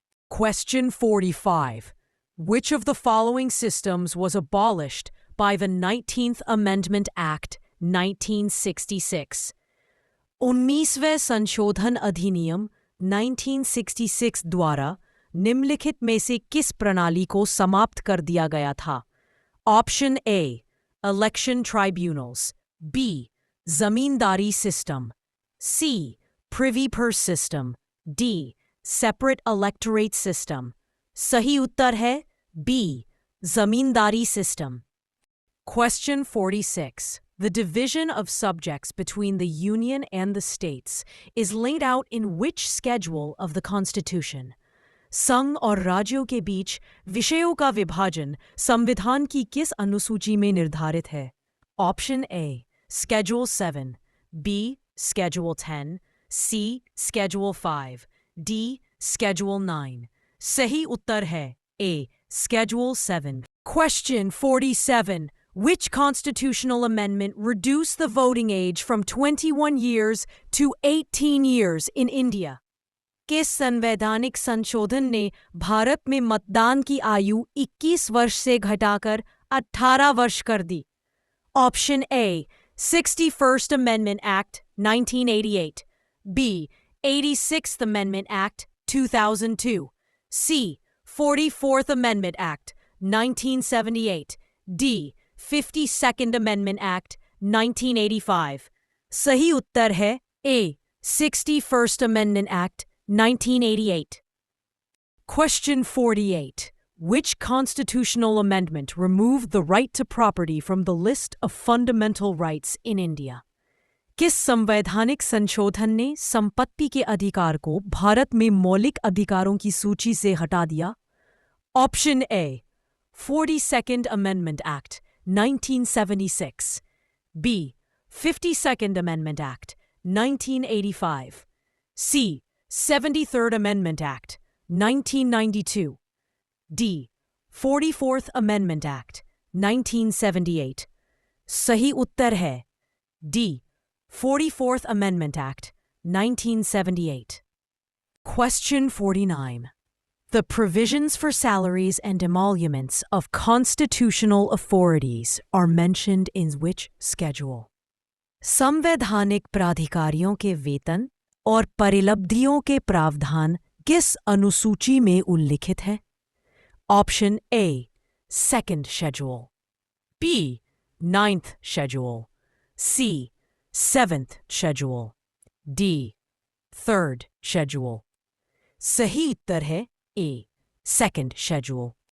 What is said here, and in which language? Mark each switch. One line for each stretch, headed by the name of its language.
English: Question 45. Which of the following systems was abolished by the 19th Amendment Act 1966?
Hindi: 19वें संशोधन अधिनियम 1966 द्वारा निम्नलिखित में से किस प्रणाली को समाप्त कर दिया गया था?
English: Option A, election tribunals, B, zamindari system, C, privy purse system, D, separate electorate system.
Hindi: सही उत्तर है B, zamindari system.
English: Question 46. The division of subjects between the Union and the states is laid out in which schedule of the Constitution?
Hindi: संघ और राज्यों के बीच विषयों का विभाजन संविधान की किस अनुसूची में निर्धारित है?
English: Option A, Schedule 7, B, Schedule 10, C, Schedule 5, D, Schedule 9.
Hindi: सही उत्तर है A, Schedule 7.
English: Question 47. Which constitutional amendment reduced the voting age from 21 years to 18 years in India?
Hindi: किस संवैधानिक संशोधन ने भारत में मतदान की आयु 21 वर्ष से घटाकर 18 वर्ष कर दी?
English: Option A, 61st Amendment Act 1988, B, 86th Amendment Act 2002, C, 44th Amendment Act 1978, D, 52nd Amendment Act 1985.
Hindi: सही उत्तर है
English: A, 61st Amendment Act 1988. Question 48. Which constitutional amendment removed the right to property from the list of fundamental rights in India?
Hindi: किस संवैधानिक संशोधन ने संपत्ति के अधिकार को भारत में मौलिक अधिकारों की सूची से हटा दिया?
English: Option A, 42nd Amendment Act 1976, B, 52nd Amendment Act 1985, C, 73rd Amendment Act 1992, D, 44th Amendment Act 1978.
Hindi: सही उत्तर है
English: D, 44th Amendment Act 1978. Question 49. The provisions for salaries and emoluments of constitutional authorities are mentioned in which schedule?
Hindi: संवैधानिक प्राधिकारियों के वेतन और परिलब्धियों के प्रावधान किस अनुसूची में उल्लिखित है?
English: Option A, 2nd Schedule, B, 9th Schedule, C, 7th Schedule, D, 3rd Schedule.
Hindi: सही उत्तर है A, 2nd Schedule.